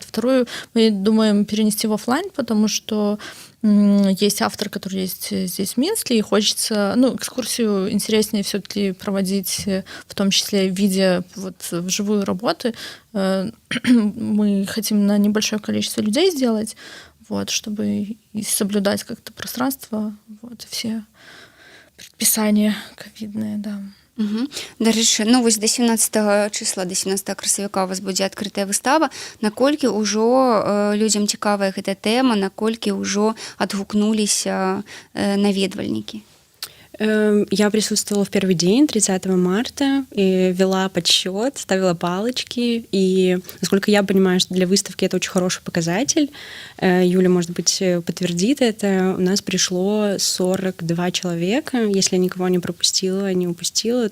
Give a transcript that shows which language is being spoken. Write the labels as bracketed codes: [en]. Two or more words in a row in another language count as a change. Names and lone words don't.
[ru] Вторую мы думаем перенести в оффлайн, потому что есть автор, который есть здесь в Минске, и хочется, ну, экскурсию интереснее все-таки проводить, в том числе видя вот вживую работы. Мы хотим на небольшое количество людей сделать, вот, чтобы и соблюдать как-то пространство, вот, все предписания ковидные, да. [be] Дарэчы, ну вось да 17 числа, да 17 красавіка у вас будзе адкрытая выстава. Наколькі ўжо людзям цікавая гэта тэма, наколькі ўжо адгукнуліся наведвальнікі? [ru] Я присутствовала в первый день, 30 марта, и вела подсчет, ставила палочки. И, насколько я понимаю, что для выставки это очень хороший показатель. Юля, может быть, подтвердит это. У нас пришло 42 человека, если я никого не пропустила, не упустила.